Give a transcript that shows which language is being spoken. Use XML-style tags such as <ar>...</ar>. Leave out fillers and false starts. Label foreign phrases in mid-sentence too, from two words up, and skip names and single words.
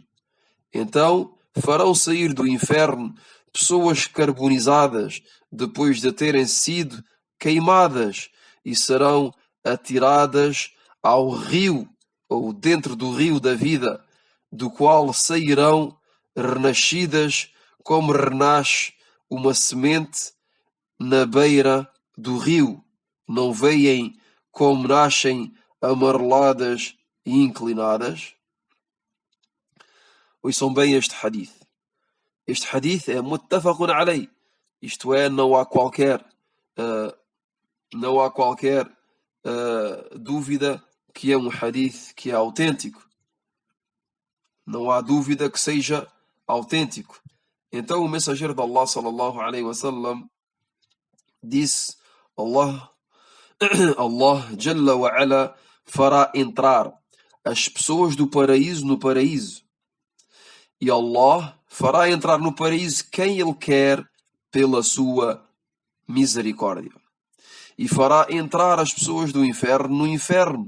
<pt>Então farão sair do inferno pessoas carbonizadas depois de terem sido queimadas e serão atiradas ao rio, ou dentro do rio da vida, do qual sairão renascidas como renasce uma semente na beira do rio. Não veem como nascem amareladas e inclinadas? Ouçam bem este hadith. Este hadith é</pt> <ar>متفق عليه.</ar> <pt>Isto é, não há qualquer dúvida que é um hadith que é autêntico. Não há dúvida que seja autêntico. Então o mensageiro de Allah</pt> <ar>صلى الله عليه وسلم</ar> <pt>disse: Allah</pt> <ar>جل وعلا</ar> <pt>fará entrar as pessoas do paraíso no paraíso, e Allah fará entrar no paraíso quem Ele quer pela sua misericórdia, e fará entrar as pessoas do inferno no inferno.</pt>